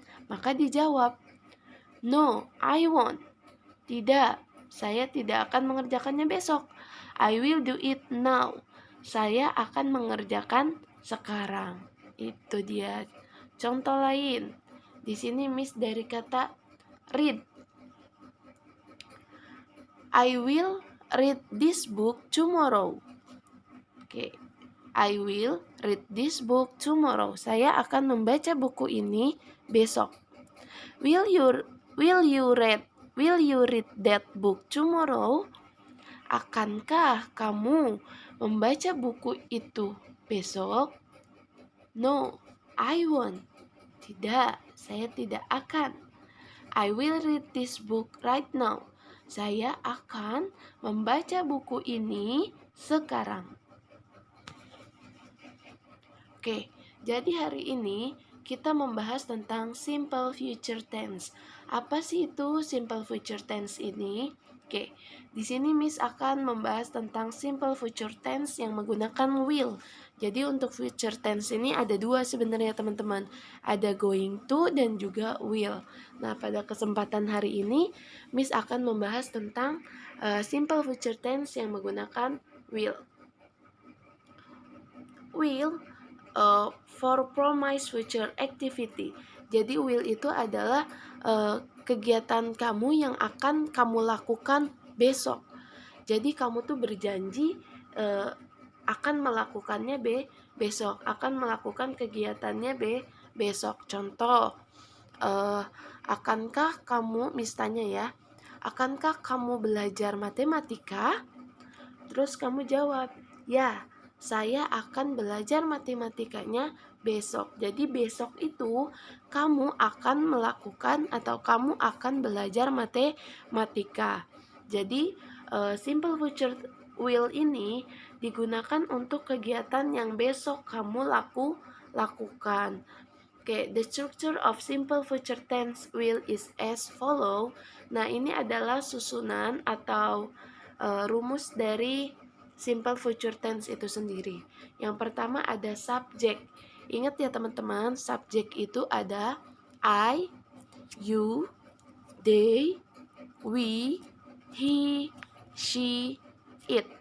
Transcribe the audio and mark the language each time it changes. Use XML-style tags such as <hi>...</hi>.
<id>Maka dijawab,</id> <en>no, I won't.</en> <id>Tidak, saya tidak akan mengerjakannya besok.</id> <en>I will do it now.</en> <id>Saya akan mengerjakan sekarang. Itu dia. Contoh lain. Di sini Miss dari kata read.</id> <en>I will read this book tomorrow. Oke. I will read this book tomorrow.</en> <id>Saya akan membaca buku ini besok.</id> <en>Will you read that book tomorrow?</en> <id>Akankah kamu membaca buku itu besok?</id> <en>No, I won't.</en> <id>Tidak, saya tidak akan.</id> <en>I will read this book right now.</en> <id>Saya akan membaca buku ini sekarang. Oke, jadi hari ini kita membahas tentang simple future tense. Apa sih itu simple future tense ini? Oke, di sini Miss akan membahas tentang simple future tense yang menggunakan will. Jadi untuk future tense ini ada dua sebenarnya teman-teman. Ada going to dan juga will. Nah, pada kesempatan hari ini Miss akan membahas tentang simple future tense yang menggunakan will.</id> <en>Will for promise future activity.</en> <id>Jadi will itu adalah kegiatan kamu yang akan kamu lakukan besok. Jadi kamu tuh berjanji akan melakukannya besok, akan melakukan kegiatannya besok. Contoh, akankah kamu, misalnya ya, akankah kamu belajar matematika? Terus kamu jawab, ya, saya akan belajar matematikanya besok. Jadi besok itu kamu akan melakukan atau kamu akan belajar matematika. Jadi simple future will ini digunakan untuk kegiatan yang besok kamu lakukan.</id> <en>Oke, the structure of simple future tense will is as follow.</en> <id>Nah, ini adalah susunan atau rumus dari simple future tense itu sendiri. Yang pertama ada subject. Ingat ya teman-teman, subject itu ada I, you, they, we, he, she, it.</id>